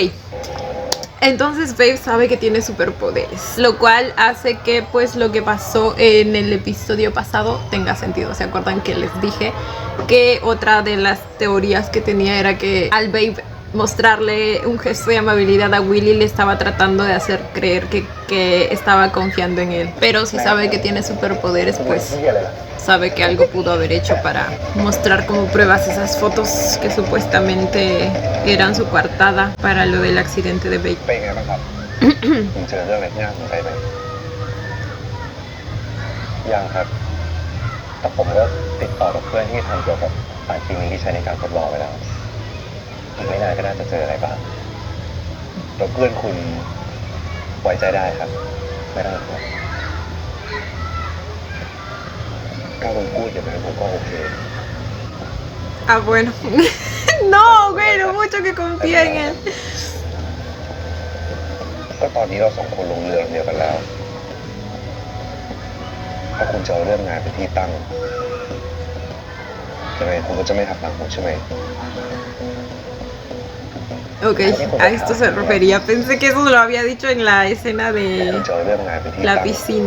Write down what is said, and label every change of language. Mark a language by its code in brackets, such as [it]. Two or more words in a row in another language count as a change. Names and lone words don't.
[es] Entonces Babe sabe que tiene superpoderes, lo cual hace que pues lo que pasó en el episodio pasado tenga sentido. ¿Se acuerdan que les dije que otra de las teorías que tenía era que al Babe mostrarle un gesto de amabilidad a Willy le estaba tratando de hacer creer que estaba confiando en él? Pero si sabe que tiene superpoderes, [th] คุณนาย [es] pues [th] ชี้อะไรล่ะ [es] sabe que algo pudo haber hecho para mostrar como pruebas esas fotos que supuestamente eran su coartada para lo del accidente de Babe. [th] เป็นไงบ้างครับ ผมเจอเรื่องอะไรที่น่าสนใจไหมยังครับ แต่ผมก็ติดต่อกับเพื่อนที่ทำเกี่ยวกับสารเคมีที่ใช้ในการทดลองไว้แล้วอีกไม่นานก็น่าจะเจออะไรบ้างแล้วเพื่อนคุณไว้ใจได้ครับ ไม่ต้องห่วงถ้าคุณพูดอย่างนั้นผมก็โอเค [es] Ah, bueno. No, güey, no mucho que confía en él. [th] ก็ตอนนี้เราสองคนลงเรือเดียวกันแล้ว ถ้าคุณจะเอาเรื่องงานเป็นที่ตั้งยังไงคุณก็จะไม่หักหลังผมใช่ไหม [es] Ok, a esto se refería. Pensé que eso lo había dicho en la escena [th] คุณ [es] de [th] จะเอาเรื่องงานเป็นที่ตั้ [es] la [th] ง [es] piscina.